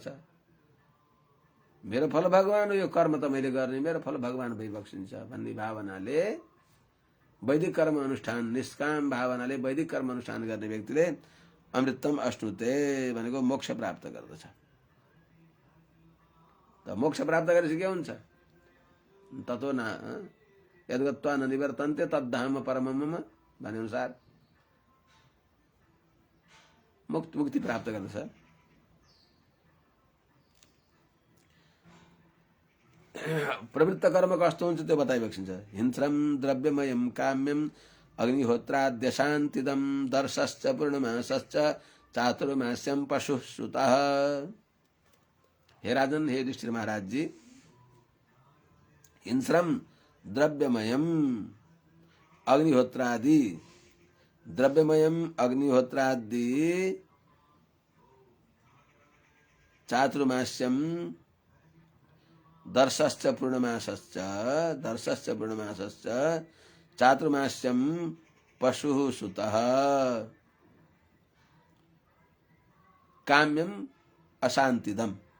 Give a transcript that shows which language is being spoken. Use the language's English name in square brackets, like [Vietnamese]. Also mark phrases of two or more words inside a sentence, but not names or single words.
[Nepali] मेरो फल भगवान हो, यो कर्म त मैले गर्ने, मेरो फल भगवान भई बक्सिन्छ भन्ने भावनाले वैदिक कर्म अनुष्ठान, निष्काम भावनाले वैदिक कर्म अनुष्ठान गर्ने व्यक्तिले [Sanskrit] अमृतम अश्नुते [Nepali] भनेको मोक्ष प्राप्त गर्दछ। त मोक्ष प्राप्त गरेपछि के हुन्छ? [Sanskrit] ततो न यद्गत्वा न निवर्तन्ते तद्धाम परमम मम [Nepali] भने अनुसार मुक्ति प्राप्त गर्दछ। प्रवृत्त कर्म कस्तो हुन्छ त्यो बताइरहेको छ। [Sanskrit] हिंस्रम द्रव्यमयम काम्यम अग्निहोत्राद्यशान्तिदम दर्शश्च पूर्णमासश्च चातुर्मास्यम पशु सुतः। [Nepali] हे राजन, हे युधिष्ठिर महाराज जी, [Sanskrit] हिंस्रम द्रव्यमयम अग्निहोत्रादि, द्रव्यमयम अग्निहोत्रादि चातुर्मास्यम दर्शश्च पूर्णमासश्च चातुर्मास्यम पशु सुतः काम्यम अशान्तिदम।